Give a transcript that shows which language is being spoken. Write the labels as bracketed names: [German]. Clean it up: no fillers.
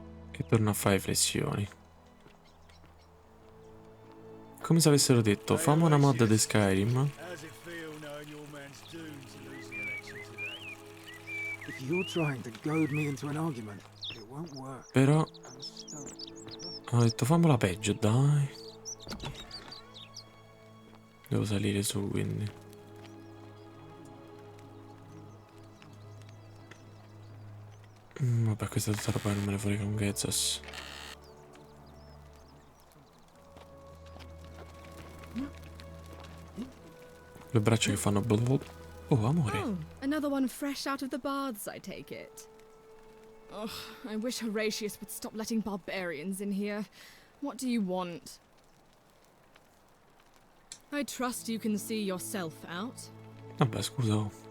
[Italian] Che torna a fare flessioni. Come se avessero detto, fammi una mod di Skyrim. [English] How's it feel knowing your man's doomed to lose the election today? If you're trying to goad me into an argument, it won't work. [Italian] Però ho detto fammela peggio, dai. Devo salire su, quindi. Vabbè, questa è tutta roba, non me ne frega un Gezzos. Le braccia che fanno blablabla. Oh, amore. [English] Oh, another one fresh out of the baths, I take it. Ugh, I wish Horatius would stop letting barbarians in here. What do you want? I trust you can see yourself out. [Italian] Vabbè, scusa. Oh.